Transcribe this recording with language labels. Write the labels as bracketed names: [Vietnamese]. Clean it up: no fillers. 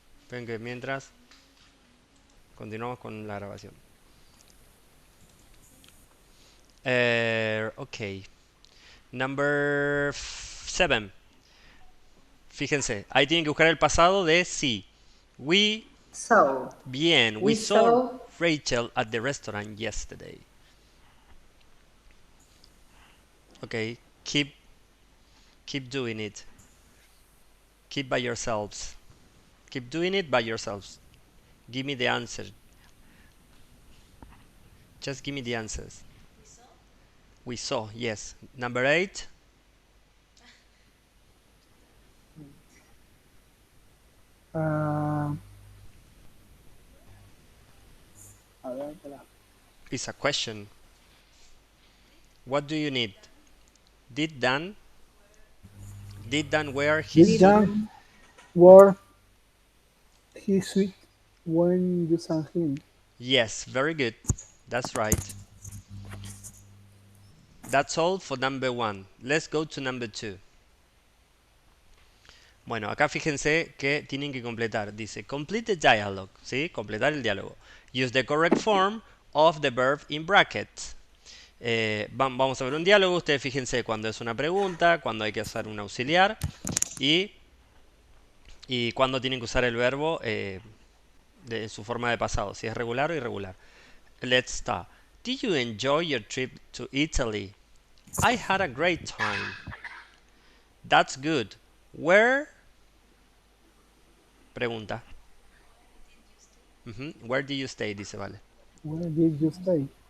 [Spanish] Ven que mientras continuamos con la grabación. [English] Ok. Number 7. [Spanish] Fíjense, ahí tienen que buscar el pasado de sí. [English] We, so, bien, we we saw saw, Rachel at the restaurant yesterday. Okay, keep doing it. Keep by yourselves. Keep doing it by yourselves. Give me the answer. Just give me the answers. We saw, yes. Number 8. [Spanish] Ah, a ver, espera. [English] Is a question. What do you need? Did Dan Did Dan wear his Did Jan wear his suit when you sang him? Yes, very good. That's right. That's all for number one. Let's go to number two. [Spanish] Bueno, acá fíjense que tienen que completar. Dice, [English] complete the dialogue, [Spanish] ¿sí? Completar el diálogo. [English] Use the correct form of the verb in brackets. [Spanish] Vamos a ver un diálogo. Ustedes fíjense cuando es una pregunta, cuando hay que usar un auxiliar y, y cuando tienen que usar el verbo de su forma de pasado, si es regular o irregular. [English] Let's start. Did you enjoy your trip to Italy? I had a great time. That's good. Where? [Spanish] Pregunta. [English] Where did you stay? [Spanish] Dice, vale. [English] Where did you stay?